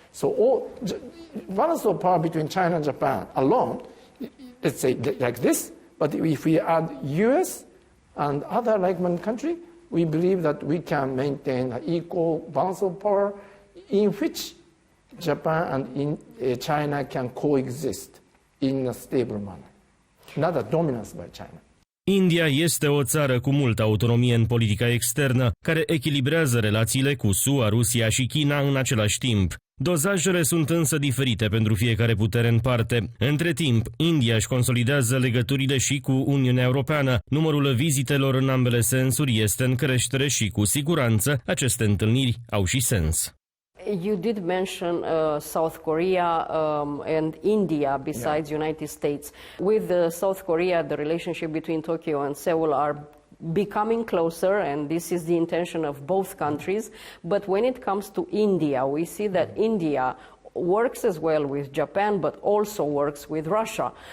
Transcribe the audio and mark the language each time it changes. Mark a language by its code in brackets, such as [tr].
[en] So balance of power between China and Japan alone, let's say like this, but if we add US and other like-minded country, we believe that we can maintain an equal balance of power in which Japan and China can coexist in a stable manner, not a dominance by China. [ro] India este o țară cu multă autonomie în politica externă, care echilibrează relațiile cu SUA, Rusia și China în același timp. Dozajele sunt însă diferite pentru fiecare putere în parte. Între timp, India își consolidează legăturile și cu Uniunea Europeană. Numărul vizitelor în ambele sensuri este în creștere și, cu siguranță, aceste întâlniri au și sens. [en] You did mention South Korea and India besides United States. With South Korea, the relationship between Tokyo and Seoul are becoming closer, and this is the intention of both countries. But when it comes to India, we see that India works as well with Japan, but also works with Russia.